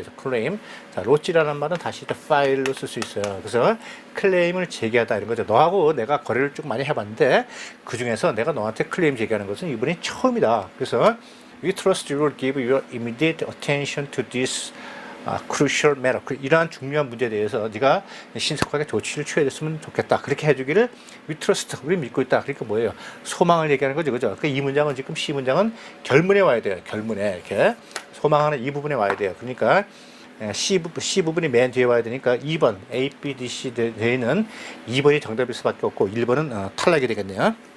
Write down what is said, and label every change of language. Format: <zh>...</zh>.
<ko>그래서 claim, 자, lodge라는 말은 다시 또 파일로 쓸 수 있어요. 그래서 클레임을 제기하다 이런 거죠. 너하고 내가 거래를 쭉 많이 해봤는데 그 중에서 내가 너한테 클레임 제기하는 것은 이번이 처음이다. 그래서</ko> <en>we trust you will give your immediate attention to this crucial matter.</en> <ko>이러한 중요한 문제에 대해서 네가 신속하게 조치를 취해줬으면 좋겠다. 그렇게 해주기를</ko> <en>we trust,</en> <ko>우리 믿고 있다. 그러니까 뭐예요? 소망을 얘기하는 거죠, 그죠? 이 문장은 지금 C 문장은 결문에 와야 돼요. 결문에 이렇게 소망하는 이 부분에 와야 돼요. 그러니까 C 부분이 맨 뒤에 와야 되니까 2번 A, B, D, C 되어 있는 2번이 정답일 수밖에 없고 1번은 탈락이 되겠네요.</ko>